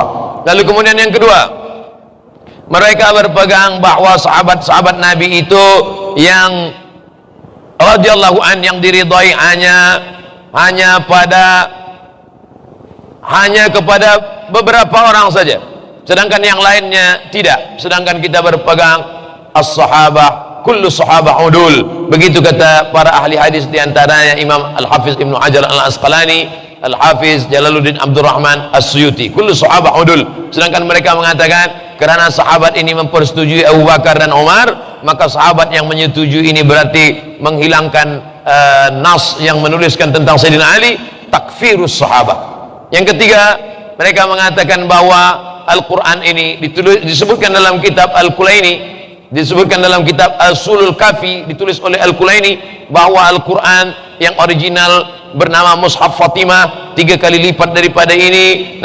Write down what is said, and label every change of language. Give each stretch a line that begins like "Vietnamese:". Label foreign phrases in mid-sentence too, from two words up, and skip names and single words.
Indonesian: Lalu kemudian yang kedua, mereka berpegang bahwa sahabat-sahabat Nabi itu yang
Arabic: radhiyallahu an,
Indonesian: yang diridhai hanya kepada beberapa orang saja, sedangkan yang lainnya tidak. Sedangkan kita berpegang
Arabic: as-sahabah, kullu sahabah udul.
Indonesian: Begitu kata para ahli hadis, di antaranya Imam Al-Hafiz Ibnu Hajar Al-Asqalani, Al-Hafiz Jalaluddin Abdul Rahman As-Suyuti,
Arabic: kullu sahabah udul.
Indonesian: Sedangkan mereka mengatakan kerana sahabat ini mempersetujui Abu Bakar dan Umar, maka sahabat yang menyetujui ini berarti menghilangkan nas yang menuliskan tentang Sayyidina Ali,
Arabic: takfirus sahabah.
Indonesian: Yang ketiga, mereka mengatakan bahwa Al-Quran ini disebutkan dalam kitab Al-Kulaini, disebutkan dalam kitab Usulul Kafi, ditulis oleh Al-Kulaini, bahwa Al-Quran yang original bernama Mushaf Fatimah 3 kali lipat daripada ini.